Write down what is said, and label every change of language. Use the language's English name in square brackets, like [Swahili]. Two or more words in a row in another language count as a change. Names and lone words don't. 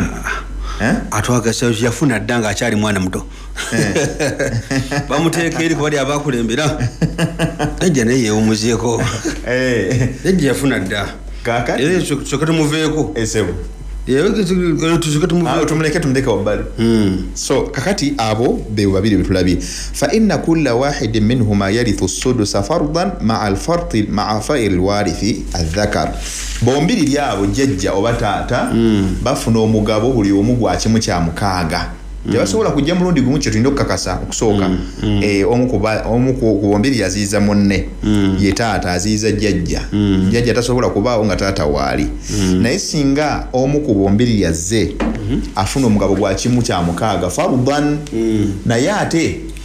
[Ganda] atwagasa yafuna dda nga akyali mwana muto bamuteeka eri kubali abakulembera nejja naye yeewumuzeeko nejja yafuna dda kyokka tumuveeko tumuleke wabbali so kakati abo be 2 betulabye [Arabic] فإن كل واحد منهما يرث السدس فرضا مع الفرع مع فقد الوارث الذكر [Ganda] bombiri abo jjajja oba taata bafuna omugabo buli omu gwa kimu kya mukaaga tebasobola kujja mulundi gumu kye tulina okukakasa okusooka omu ku bombiri yaziiza munne ye taata aziiza jjajja tasobola kubaawo nga taata waali naye singa omu ku bombiri yazze afuna omugabo gwa kimu kya mukaaga farudan naye ate